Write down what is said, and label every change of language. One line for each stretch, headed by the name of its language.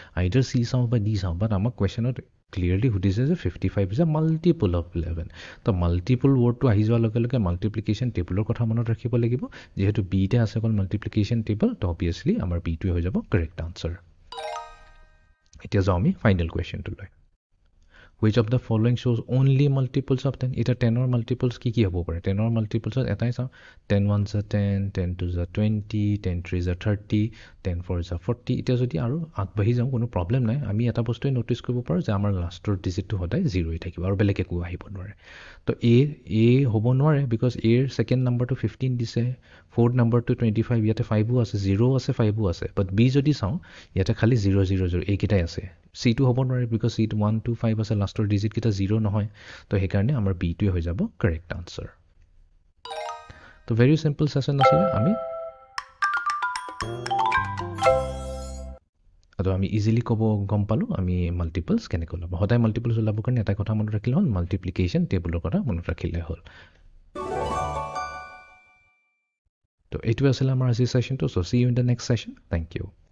Assamese: আইদাৰ C চাওঁ বা D চাওঁ, বাট আমাক কুৱেশ্যনত ক্লিয়াৰলি সুধিছে যে
English: 55 is a multiple of 11।
Assamese: তো মাল্টিপল ৱৰ্ডটো আহি যোৱাৰ লগে লগে মাল্টিপ্লিকেশ্যন টেবুলৰ কথা মনত ৰাখিব লাগিব। যিহেতু বিতে আছে অকল মাল্টিপ্লিকেশ্যন টেবুল, তো অবভিয়াছলি আমাৰ বিটোৱে হৈ যাব কাৰেক্ট আনচাৰ। এতিয়া যাওঁ আমি final কুৱেশ্যনটোলৈ।
English: Which of the following shows only multiples of 10?
Assamese: এতিয়া 10ৰ মাল্টিপলছ কি কি হ'ব পাৰে, 10ৰ মাল্টিপলছত এটাই চাওঁ, 10 1 জ 10, 10 2 জ 20, 10 3 জ 30, 10 4 জ 40। এতিয়া যদি আৰু আগবাঢ়ি যাওঁ কোনো প্ৰব্লেম নাই, আমি এটা বস্তুৱে ন'টিছ কৰিব পাৰোঁ যে আমাৰ লাষ্টৰ ডিজিটটো সদায় 0 থাকিব আৰু বেলেগ একো আহিব নোৱাৰে। তো এ হ'ব নোৱাৰে, বিকজ এৰ ছেকেণ্ড নাম্বাৰটো 15 দিছে, ফ'ৰ্থ নাম্বাৰটো 25, ইয়াতে 5ও আছে, 0ও আছে, 5ও আছে। বাট বি যদি চাওঁ ইয়াতে খালি 0 0 0 এইকেইটাই আছে। চিটো হ'ব নোৱাৰে, বিকজ চিট 1 2 5 আছে, লাষ্টৰ ডিজিটকেইটা 0 নহয়। তো সেইকাৰণে আমাৰ বিটোৱে হৈ যাব কাৰেক্ট আনচাৰ। তো ভেৰি চিম্পল ছেশ্যন আছিলে। আমি ইজিলি গম পালোঁ আমি মাল্টিপলছ কেনেকৈ ওলাব। সদায় মাল্টিপলছ ওলাবৰ কাৰণে এটা কথা মনত ৰাখিলে হ'ল, মাল্টিপ্লিকেশ্যন টেবুলৰ কথা মনত ৰাখিলে হ'ল। তো এইটোৱে আছিলে আমাৰ আজিৰ ছেশ্যনটো।
English: So' see you in the next session. Thank you.